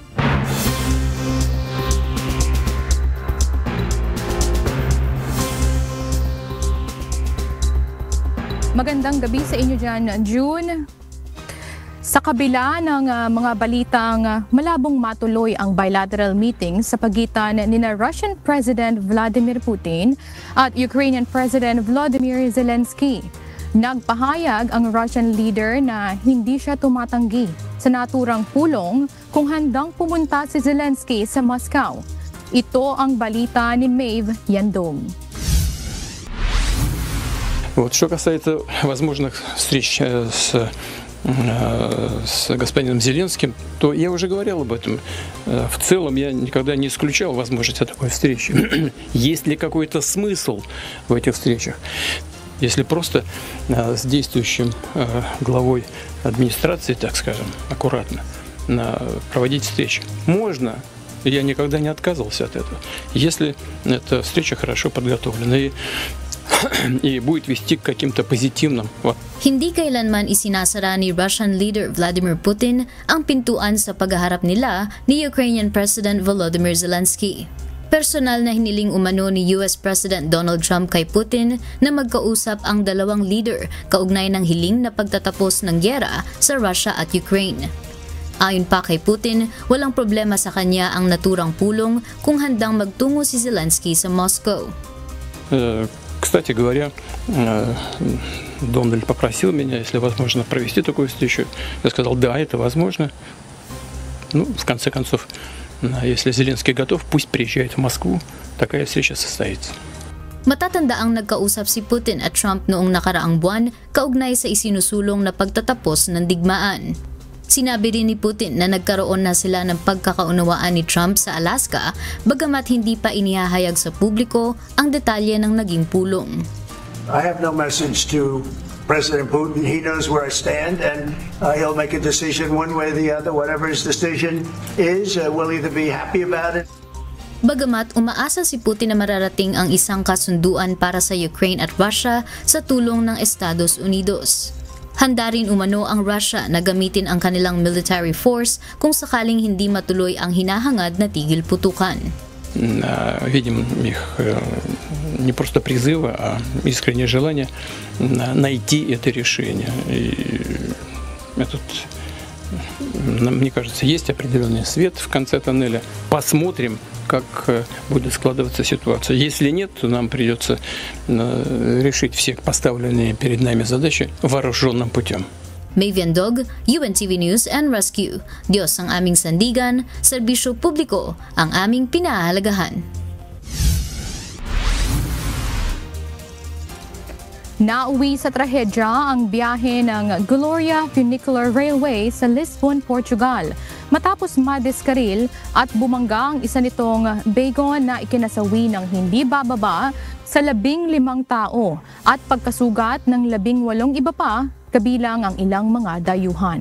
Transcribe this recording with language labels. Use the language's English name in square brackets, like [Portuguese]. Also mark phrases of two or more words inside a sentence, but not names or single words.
[Filipino] Magandang gabi sa inyo dyan, June. Sa kabila ng mga balitang malabong matuloy ang [English] bilateral meeting [Filipino] sa pagitan ni [English] Russian President [Filipino] Vladimir Putin at [English] Ukrainian President [Filipino] Volodymyr Zelensky, nagpahayag ang [English] Russian leader [Filipino] na hindi siya tumatanggi sa naturang pulong kung handang pumunta si Zelensky sa Moscow. Ito ang balita ni Maeve Yandong. [Russian] Вот. Что касается возможных встреч с господином Зеленским, то я уже говорил об этом. В целом я никогда не исключал возможности такой встречи. Есть ли какой-то смысл в этих встречах? Если просто с действующим главой администрации, так скажем, аккуратно проводить встречи, можно. Я никогда не отказывался от этого. Если эта встреча хорошо подготовлена и будет вести к каким-то позитивным. [Filipino] Hindi kailanman isinasara ni [English] Russian leader [Filipino] Vladimir Putin ang pintuan sa paghaharap nila ni [English] Ukrainian President [Filipino] Volodymyr Zelensky. Personal na hiniling umano ni [English] US President [Filipino] Donald Trump kay Putin na magkausap ang dalawang leader kaugnay ng hiling na pagtatapos ng gyera sa Russia at Ukraine. Ayon pa kay Putin, walang problema sa kanya ang naturang pulong kung handang magtungo si Zelensky sa Moscow. [Russian] Кстати говоря, Дональд попросил меня, если возможно, провести такую встречу. Я сказал, да, это возможно. Ну, в конце концов, если Зеленский готов, пусть приезжает в Москву. Такая встреча состоится. [Filipino] Matatanda ang nagkausap si Putin at Trump noong nakaraang buwan kaugnay sa isinusulong na pagtatapos ng digmaan. Sinabi rin ni Putin na nagkaroon na sila ng pagkakaunawaan ni Trump sa Alaska bagamat hindi pa inihahayag sa publiko ang detalye ng naging pulong. [English] I have no message to President Putin. He knows where I stand and he'll make a decision one way or the other. Whatever his decision is, we'll either be happy about it. [Filipino] Bagamat umaasa si Putin na mararating ang isang kasunduan para sa Ukraine at Russia sa tulong ng Estados Unidos. Handa rin umano ang Russia na gamitin ang kanilang [English] military force [Filipino] kung sakaling hindi matuloy ang hinahangad na tigil putukan. [Russian] Видим их не просто призывы, а искреннее желание найти это решение. И этот, мне кажется, есть определенный свет в конце тоннеля. Посмотрим, как будет складываться ситуация. Если нет, то нам придется решить все поставленные перед нами задачи вооруженным путем. [Filipino] Mavian Dog, UNTV News and Rescue. Diyos ang aming sandigan, serbisyo publiko ang aming pinahahalagahan. Nauwi sa trahedya ang biyahe ng Gloria Funicular Railway sa Lisbon, Portugal matapos madiskaril at bumangga ang isa nitong wagon na ikinasawi ng hindi bababa sa 15 tao at pagkasugat ng 18 iba pa kabilang ang ilang mga dayuhan.